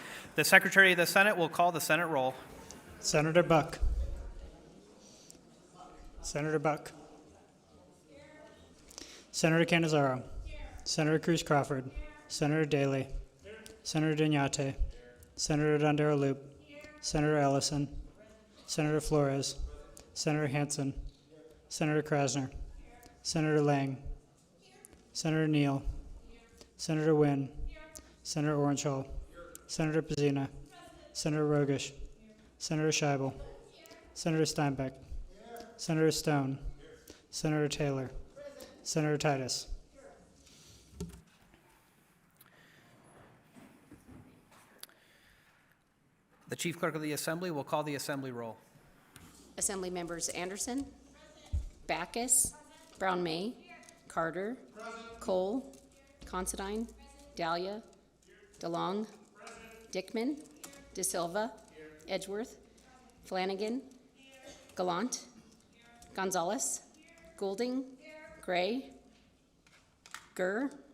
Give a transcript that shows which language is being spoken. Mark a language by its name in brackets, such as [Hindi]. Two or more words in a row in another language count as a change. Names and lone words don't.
[English] The Secretary of the Senate will call the Senate roll. Senator Buck. Senator Buck. Senator Canizaro. Senator Cruz Crawford. Senator Daley. Senator Dignate. Senator Dondero Loop. Senator Ellison. Senator Flores. Senator Hansen. Senator Krasner. Senator Lang. Senator Neal. Senator Wynn. Senator Orangehall. Senator Pizzina. Senator Rogish. Senator Scheibel. Senator Steinbeck. Senator Stone. Senator Taylor. Senator Titus. The Chief Clerk of the Assembly will call the Assembly roll. Assembly members Anderson, Backus, Brown May, Carter, Cole, Considine, Dahlia, DeLong, Dickman, De Silva, Edgeworth, Flanagan, Gallant, Gonzalez, Goulding, Gray, Gurr,